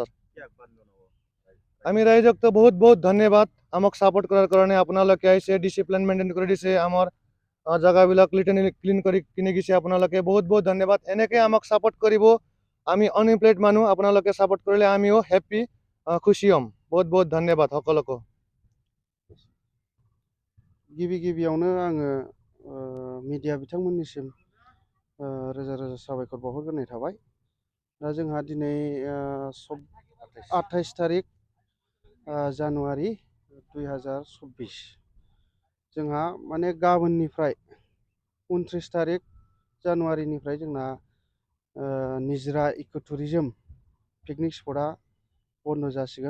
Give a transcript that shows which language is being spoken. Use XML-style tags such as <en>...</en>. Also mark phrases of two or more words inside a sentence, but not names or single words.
<as>আমি ৰাইজকতো বহুত বহুত ধন্যবাদ আমাক ছাপোৰ্ট কৰাৰ কাৰণে। আপোনালোকে আহিছে,</as> <en>discipline maintain</en> <as>কৰি দিছে, আমাৰ জাগাবিলাক ক্লিন কৰি কিনে গৈছে। আপোনালোকে বহুত বহুত ধন্যবাদ। এনেকৈ আমাক ছাপোৰ্ট কৰিব। আমি আনএমপ্লয়েড মানুহ, আপোনালোকে ছাপোৰ্ট কৰিলে আমিও হেপ্পী, খুশি হ'ম। বহুত বহুত ধন্যবাদ সকলোকে।</as> <brx>गिबियावनो आङो मिडिया बिथांमोननिसिम रोजा रोजा साबायखर बावहरग्रोनाय थाबाय। दा जोंहा दिनै 28 तारिख जानुवारि 2024, जोंहा माने गाबोननिफ्राय 29 तारिख जानुवारिनिफ्राय जोंना निजरा</brx> <en>eco tourism picnic spot</en> <brx>बन्द जासिगोन।</brx>